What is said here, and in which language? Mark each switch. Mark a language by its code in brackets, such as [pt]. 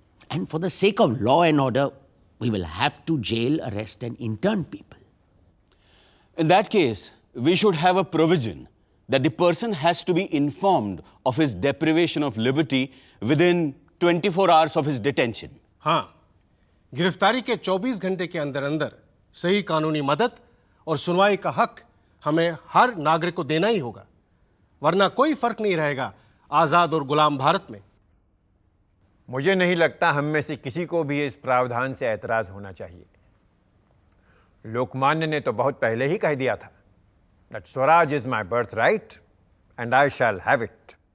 [en] And for the sake of law and order, we will have to jail, arrest, and intern people. In that case, we should have a provision that the person has to be informed of his deprivation of liberty within 24 hours of his detention. [hi] हाँ, गिरफ्तारी के 24 घंटे के अंदर अंदर सही कानूनी मदद और सुनवाई का हक हमें हर नागरिक को देना ही होगा, वरना कोई फर्क नहीं रहेगा आज़ाद और गुलाम भारत में। मुझे नहीं लगता हम में से किसी को भी इस प्रावधान से ऐतराज होना चाहिए। लोकमान्य ने तो बहुत पहले ही कह दिया था [en] that Swaraj is my birthright and I shall have it.